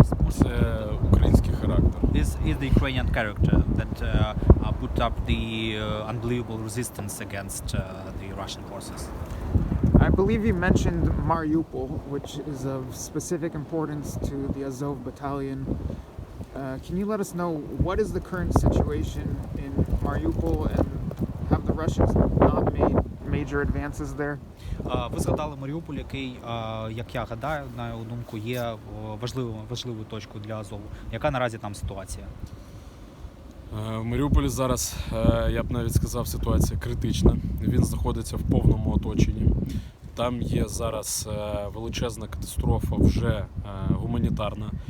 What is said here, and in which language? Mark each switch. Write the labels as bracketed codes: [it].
[uk] Це український характер. [en] is the Ukrainian character that put up the unbelievable resistance against the Russian forces. I believe you mentioned Mariupol, which is of specific importance to the Azov battalion. Can you let us know what is the current situation in Mariupol, and have the Russians not made major advances there? [uk] Ви згадали Маріуполь, який, як я гадаю, на його думку, є важливою точкою для Азову. Яка наразі там ситуація? В Маріуполі зараз, я б навіть сказав, ситуація критична. Він знаходиться в повному оточенні. Там є зараз величезна катастрофа, вже гуманітарна.